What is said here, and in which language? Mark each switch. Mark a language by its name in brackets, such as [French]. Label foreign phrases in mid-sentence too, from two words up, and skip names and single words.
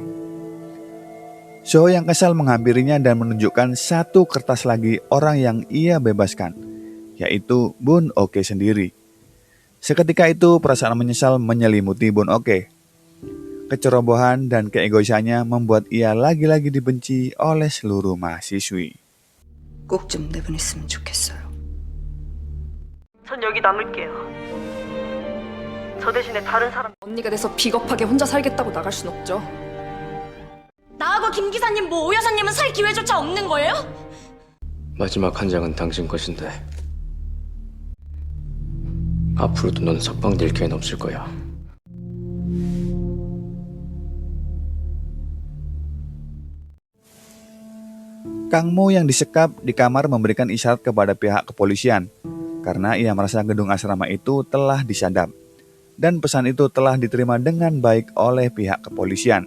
[Indonesian] Soho yang kesal menghampirinya dan menunjukkan satu kertas lagi orang yang ia bebaskan, yaitu Bun Oke sendiri. Seketika itu perasaan menyesal menyelimuti Bun Oke. Kecerobohan dan keegoisannya membuat ia lagi-lagi dibenci oleh seluruh mahasiswi. [Korean] 꼭 좀 내보냈으면 좋겠어요. 전 여기 남을게요. 저 대신에 다른 사람 언니가 돼서 비겁하게 혼자 살겠다고 나갈 순 없죠. 나하고 김 기사님 오 여사님은 살 기회조차 없는 거예요? 마지막 한 장은 당신 것인데 앞으로도 넌 석방될 기회는 없을 거야. [Indonesian] Kang Mo yang disekap di kamar memberikan isyarat kepada pihak kepolisian karena ia merasa gedung asrama itu telah disadap. Dan pesan itu telah diterima dengan baik oleh pihak kepolisian.